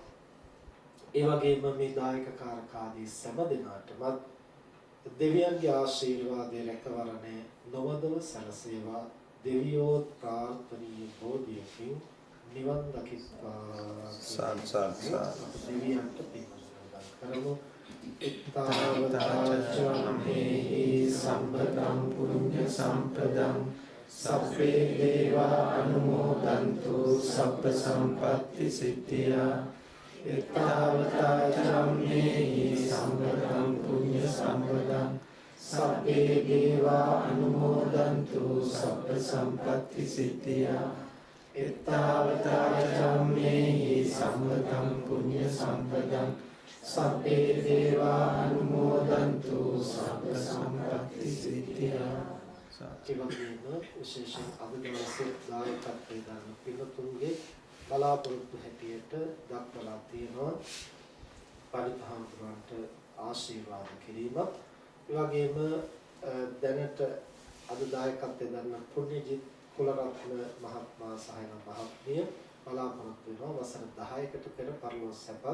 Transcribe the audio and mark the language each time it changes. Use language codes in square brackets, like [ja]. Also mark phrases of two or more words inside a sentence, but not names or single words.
[si] ඒ වගේම මේ දායක කාරකාදී සෑම දෙනාටම දෙවියන්ගේ ආශිර්වාදයේ රැකවරණය නොවදව සැලසේවා දෙවියෝ ප්‍රාර්ථනීය බෝධියකින් නිවන් දකිස්වා දෙවියන්ට කරමු. [pi] ඉත්තාවතාචම්මේහි සම්පදං පුඤ්ඤ සම්පදං සබ්බේ දේවා අනුමෝදන්තු සබ්බ සම්පත්ති සිද්ධියා. ඉත්තාවතාචම්මේහි සම්පදං පුඤ්ඤ සම්පදං සබ්බේ දේවා අනුමෝදන්තු සබ්බ සම්පත්ති සිද්ධියා එත්තාවතා චම්මේහි සම්පතං පුඤ්ඤ සම්පතං සබ්බේ දේවා අනුමෝදන්තු සබ්බ සම්පත්ති සිද්ධියා. [si] ඒවගේම විශේෂයෙන් අද දවසේ දායකත්වයෙන් ගන්න පින්තුන්ගේ බලාපොරොත්තු හැටියට දක්වලා තියෙනවා පරිපහම්තුන්ට ආශිර්වාද කිරීමක්. ඒ වගේම දැනට අද දායකත්වයෙන් ගන්න පුණ්‍යජිත් කුලරත්න මහත්මයා සහ මහත්මිය බලාපොරොත්තු වෙනවා වසර 10කට පෙර පරිලෝක සැපත්